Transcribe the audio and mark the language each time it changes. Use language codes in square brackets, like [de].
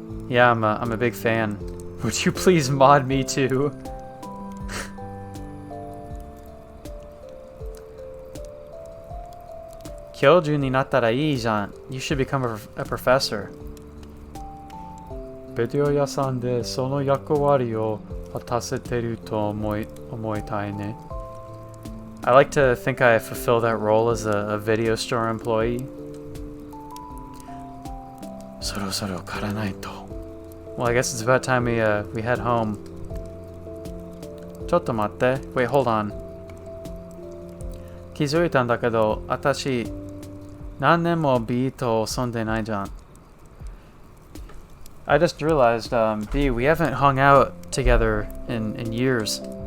[en] Yeah, I'm a big fan. Would you please mod me too? [ja] Kyoju ni nattara ii jan. [en] You should become a professor. [ja] ビデオ屋さんでその役割を果たせてると思いたいね。 [en] I like to think I fulfill that role as a video store employee. [ja] そろそろ帰らないと。 [en] Well, I guess it's about time we head home. [ja] ちょっと待って。 [en] Wait, hold on. [ja] 気づいたんだけど、私、何年も B と遊んでないじゃん。 [en] I just realized, B, we haven't hung out together in years.